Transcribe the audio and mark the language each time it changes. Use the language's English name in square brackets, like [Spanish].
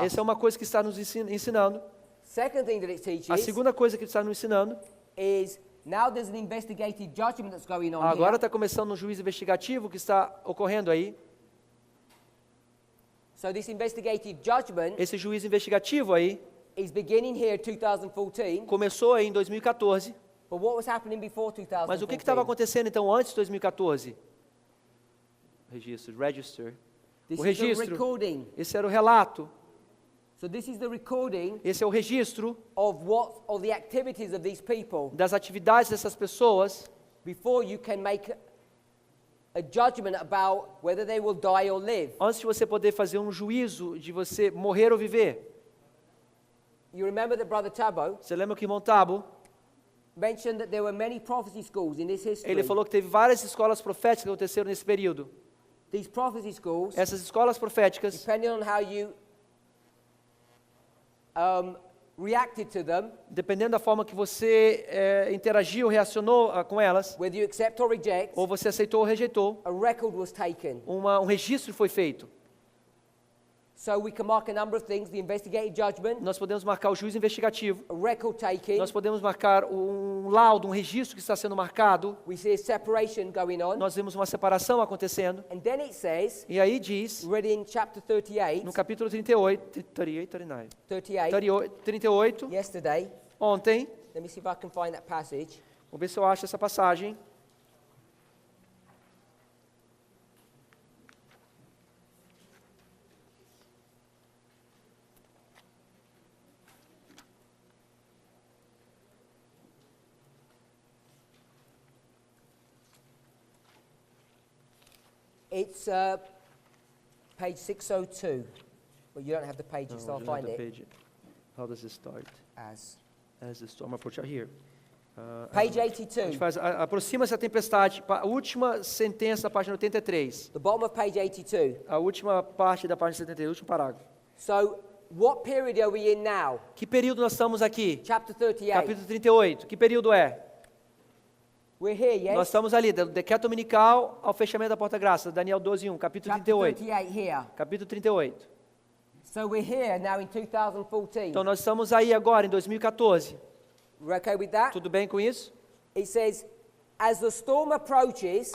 [Portuguese] Essa é uma coisa que está nos ensinando. [English] Second thing that it [Portuguese] A [English] teaches [Portuguese] segunda coisa que está nos ensinando, [English] is now there's an investigative judgment that's going on [Portuguese] agora [English] here. [Portuguese] está começando um juízo investigativo que está ocorrendo aí. [English] So this investigative judgment [Portuguese] Esse juízo investigativo aí [English] is beginning here in 2014. [Portuguese] começou aí em 2014. [English] But what was happening before 2014? [Portuguese] Mas o que estava acontecendo então antes de 2014? [English] Register. This [Portuguese] O [English] is the [Portuguese] registro. [English] recording. [Portuguese] Esse era o relato. [English] So this is the recording [Portuguese] Esse é o registro [English] of the activities of these people [Portuguese] das atividades dessas pessoas [English] before you can make a judgment about whether they will die or live. [Portuguese] antes de você poder fazer um juízo de você morrer ou viver. [English] You remember that Brother Tabo [Portuguese] Você lembra que o irmão Tabo, [English] mentioned that there were many prophecy schools in this history. [Portuguese] ele falou que teve várias escolas proféticas que aconteceram nesse período. [English] These prophecy schools, [Portuguese] Essas escolas proféticas, [English] depending on how you reacted to them, [Portuguese] dependendo da forma que você interagiu, reacionou com elas, [English] whether you accept or reject, [Portuguese] ou você aceitou ou rejeitou, [English] a record was taken. [Portuguese] um registro foi feito. [English] So we can mark a number of things: the investigative judgment, [Portuguese] Nós podemos marcar o juízo investigativo, [English] a record taking. [Portuguese] nós podemos marcar um laudo, um registro que está sendo marcado, [English] We see a separation going on, [Portuguese] nós vemos uma separação acontecendo, [English] and then it says, [Portuguese] e aí diz, [English] read in chapter 38, [Portuguese] no capítulo 38, 39, 38, [English] yesterday. [Portuguese] ontem, [English] Let me see if I can find that passage. [Portuguese] vou ver se eu acho essa passagem. [English] It's page 602. Well, you don't have the pages, so I'll find it. How does it start? As As the storm approaches here. page [Portuguese] A gente [English] 82. [Portuguese] faz, aproxima-se a tempestade, a última sentença da página 83. [English] The bottom of page 82. [Portuguese] A última parte da página 73, o último parágrafo. [English] So, what period are we in now? [Portuguese] Que período nós estamos aqui? [English] Chapter 38. [Portuguese] Capítulo 38. Que período é? [English] We're here, yes? [Portuguese] Nós estamos ali, do decreto dominical ao fechamento da porta-graça, Daniel 12:1, capítulo [English] Chapter 38. 38 here. [Portuguese] Capítulo 38. [English] So we're here now in 2014. [Portuguese] Então nós estamos aí agora, em 2014. [English] We're okay with that? [Portuguese] Tudo bem com isso? [English] It says, as the storm approaches,